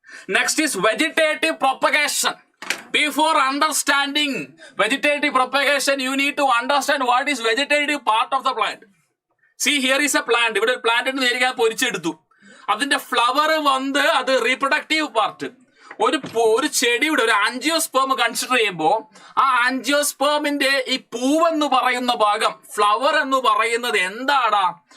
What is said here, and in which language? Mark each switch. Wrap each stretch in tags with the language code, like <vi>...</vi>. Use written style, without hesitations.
<en>Next is vegetative propagation. Before understanding vegetative propagation, you need to understand what is vegetative part of the plant. See, here is a plant.</en> <ml>ഇവിടെ ഒരു plant നേരിക്കാൻ പൊരിച്ചെടുത്തു. അതിന്റെ flower വന്ന് അത് reproductive part. ഒരു ചെടിയുടെ ഒരു angiosperm consider ചെയ്യുമ്പോൾ ആ ആൻജിയോസ്പേമിന്റെ ഈ പൂവെന്ന് പറയുന്ന ഭാഗം, ഫ്ലവർ എന്ന് പറയുന്നത് എന്താടാ?</ml>